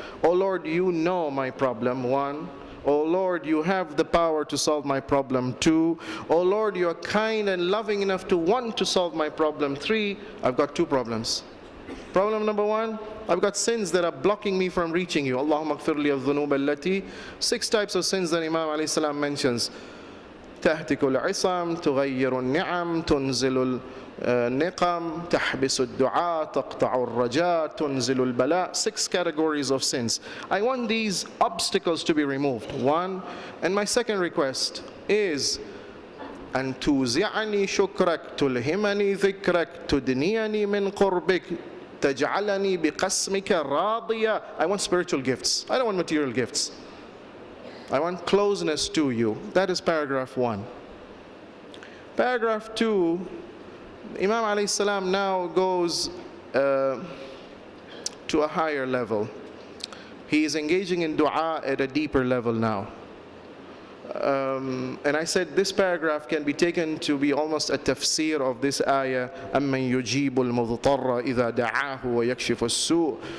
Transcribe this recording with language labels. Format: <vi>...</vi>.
<en>Oh Lord, you know my problem, 1. Oh Lord, you have the power to solve my problem, 2. Oh Lord, you are kind and loving enough to want to solve my problem, 3. I've got 2 problems. Problem number 1, I've got sins that are blocking me from reaching you.</en> <ar>Allahumma ighfir li adh-dhunub allati.</ar> <en>6 types of sins that Imam alayhi salam mentions.</en> <ar>تهتك العصام تغير النعم تنزل النقم تحبس الدعاء تقطع الرجاء تنزل البلاء.</ar> <en>6 categories of sins. I want these obstacles to be removed. 1. And my second request is</en> <ar>أن توزعني شكرك تلهمني ذكرك تدنيني من قربك تجعلني بقسمك راضية.</ar> <en>I want spiritual gifts. I don't want material gifts. I want closeness to you. That is paragraph 1. Paragraph 2, Imam alayhi salam now goes to a higher level. He is engaging in dua at a deeper level now. And I said this paragraph can be taken to be almost a tafsir of this ayah,</en> <ar>أَمَّنْ يُجِيبُ الْمُضْطَرَّ إِذَا دَعَاهُ وَيَكْشِفُ السُّوءَ.</ar>